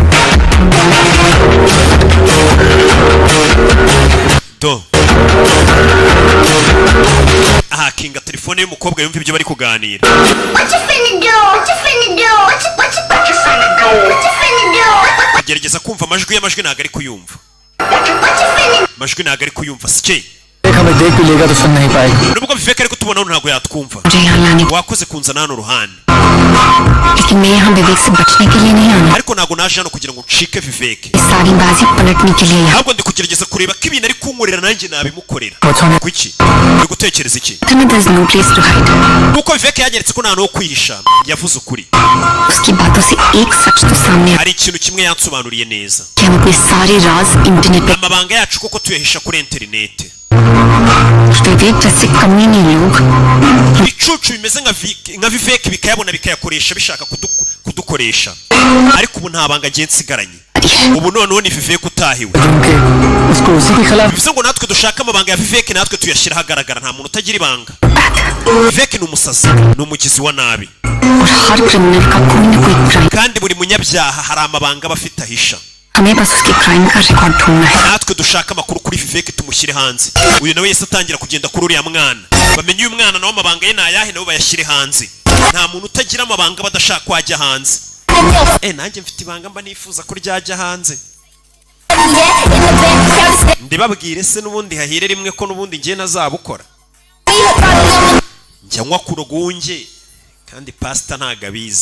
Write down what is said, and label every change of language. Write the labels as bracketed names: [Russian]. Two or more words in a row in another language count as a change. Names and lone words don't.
[Kinyarwanda] do ahakinga telefone y'umukobwa yumva ibyo bari kuganira agerageza kumva amajwi y'amajwi ntabwo ari kuyumva amajwi ntabwo ari kuyumva sike [Hindi] हमें देख भी लेगा तो सुन नहीं पाएगी [Kinyarwanda] nubwo Vivek ariko tubonaho ntabwo yatwumva wakoze kunzana hano ruhande [Hindi] लेकिन मैं यहाँ विवेक से बचने के लिए नहीं आना [Kinyarwanda] ariko ntabwo naje hano kugira ngo ncike Vivek [Hindi] सारी बाजी पलटने के लिए यहाँ [Kinyarwanda] ahubwo ndi kugerageza kureba ko ibintu ari kunkorera nanjye nabimukorera kuki uri gutekereza iki [English] there's no place to hide [Kinyarwanda] nuko Vivek yanyeretse ko nta no kwihisha yavuze ukuri [Hindi] उसकी बातों से एक सच तो सामने [Kinyarwanda] hari ikintu kimwe yansobanuriye neza [Hindi] कि हम अपने सारे राज इंटरनेट पे [Kinyarwanda] amabanga yacu koko tuyahisha kuri internet [Hindi] विवेक जैसे कमीने लोग [Kinyarwanda] ibicucu bimeze nka Vivek bikayabona bikayakoresha bishaka kudukoresha ariko ubu nta banga agiye nsigaranye ubu noneho ni Vivek utahiwe bivuze ngo natwe dushaka amabanga ya Vivek natwe tuyashyira ahagaragara nta muntu utagira ibanga Vivek ni umusazi ni umugizi wa nabi kandi buri munyabyaha hari amabanga aba afite ahisha [Hindi] हमें बस उसके क्राइम का रिकॉर्ड ढूंढना है [Kinyarwanda] natwe dushaka amakuru kuri Vivek tumushyire hanze uyu nawe yese atangira kugenda kuri uriya mwana bamenye uyu mwana nawe amabanga ye nayahe nabo bayashyire hanze nta muntu utagira amabanga badashaka kwajya hanze nanjye mfite ibanga mba nifuza ko ryajya hanze ndibabwire se n'ubundi hahire rimwe ko n'ubundi ngiye nazabukora njya nywa ku rwunge kandi pasita ntago abizi